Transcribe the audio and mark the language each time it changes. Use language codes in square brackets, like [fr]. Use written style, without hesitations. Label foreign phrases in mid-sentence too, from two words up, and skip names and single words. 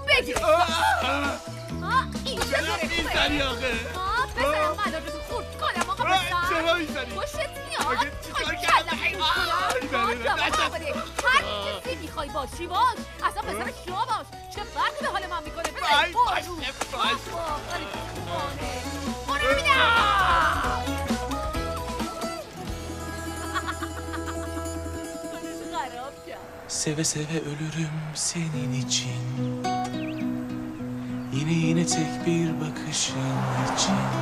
[fa] بگیر. این چه میزنی آخه؟ بزنم ملاجتو خورد کنم آقا بزن. چرا میزنی؟ خوشت میاد؟ چیکار کردم؟ هر کسی میخوای باشی باش. اصلا پسر شما باش. چه فرقی به حال من میکنه؟ باش [tr] Seve seve ölürüm senin için. Yine tek bir bakışın için.